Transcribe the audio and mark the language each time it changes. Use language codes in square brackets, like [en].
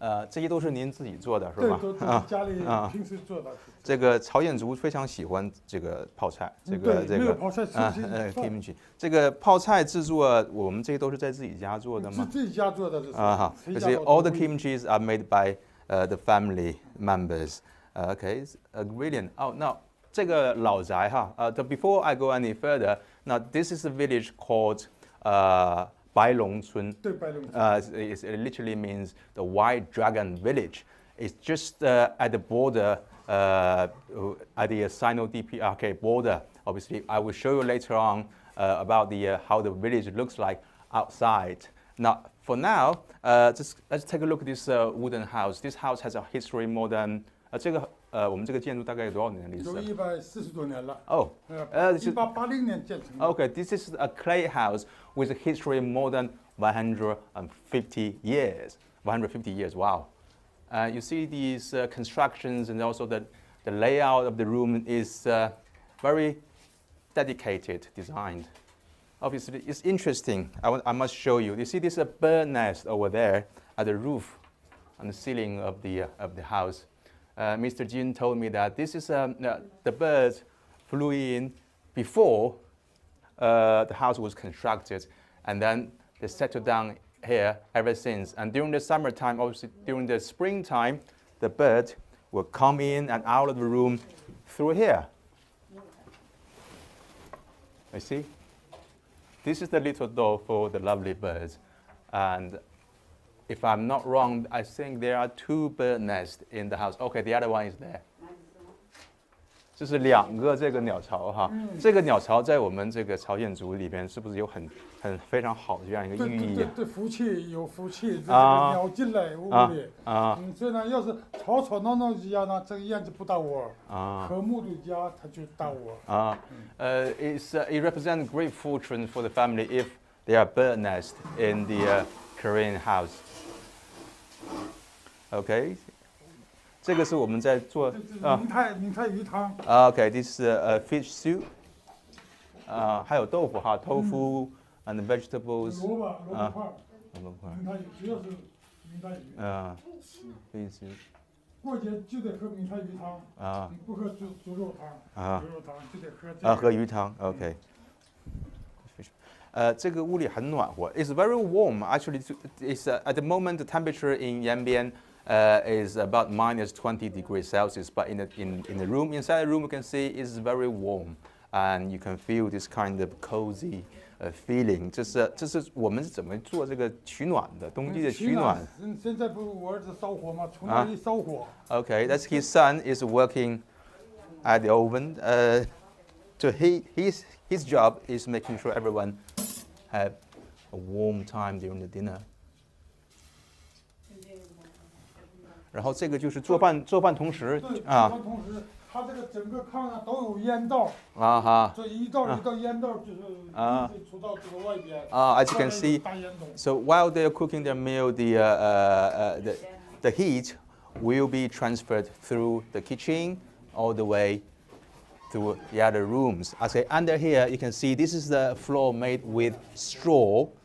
[zh] 这些都是您自己做的是吧？对，都是家里平时做的。这个朝鲜族非常喜欢这个泡菜，这个泡菜 [en] kimchi。 [zh] 这个泡菜制作，我们这些都是在自己家做的吗？是自己家做的，这是。 [en] 所以 all the kimchis are made by the family members. Okay, brilliant. Oh, now [zh] 这个老宅哈， [en] before I go any further, now this is a village called 白龙村. [zh] 对，白龙村。 [en] It literally means the White Dragon Village. It's just at the border, at the Sino-DPRK border. Obviously, I will show you later on about how the village looks like outside. Now, for now, let's take a look at this wooden house. This house has a history more than [zh] 我们这个建筑大概有多少年的历史？有140多年了。 1880 年建成。 [en] Okay, this is a clay house with a history more than 150 years. 150 years, wow. You see these constructions, and also the layout of the room is very dedicated, designed. Obviously, it's interesting. I must show you. You see this bird nest over there at the roof, on the ceiling of the house. Mr. Jin told me that this is the birds flew in before the house was constructed, and then they settled down here ever since. And during the summertime, obviously during the springtime, the bird will come in and out of the room through here. You see? This is the little door for the lovely birds. And if I'm not wrong, I think there are 2 bird nests in the house. Okay, the other one is there. [zh] 这是2个这个鸟巢哈，这个鸟巢在我们这个朝鲜族里边是不是有很非常好的这样一个寓意？对，福气有福气，这个鸟进来屋里所以呢，要是吵闹闹之家呢，这个燕子不打窝和睦的家它就打窝 [en] it represents great fortune for the family if there are bird nests in the Korean house. [zh] Okay. 这个是我们在做明太鱼汤。 [en] Okay, this is a fish soup. [zh] 还有豆腐哈， [en] tofu and vegetables. [zh] 萝卜块。明太鱼主要是明太鱼。 [en] fish soup. [zh] 过节就得喝明太鱼汤。不喝猪肉汤。猪肉汤就得喝这个。喝鱼汤。Okay. 这个屋里很暖和。 [en] It's very warm. Actually, it's at the moment the temperature in Yanbian is about -20 degrees Celsius. But in the room, inside the room, you can see it's very warm, and you can feel this kind of cozy feeling. [zh] 这是我们是怎么做这个取暖的，冬季的取暖。现在不是我儿子烧火吗？从那里烧火。 [en] Okay, that's his son is working at the oven. So his job is making sure everyone have a warm time during the dinner. [zh] 然后这个就是做饭同时啊。做饭同时，它这个整个炕上都有烟道。啊哈。这一道烟道就是一直出到这个外边。 [en] As you can see, so while they're cooking their meal, the heat will be transferred through the kitchen all the way to the other rooms. Okay, under here you can see this is the floor made with straw.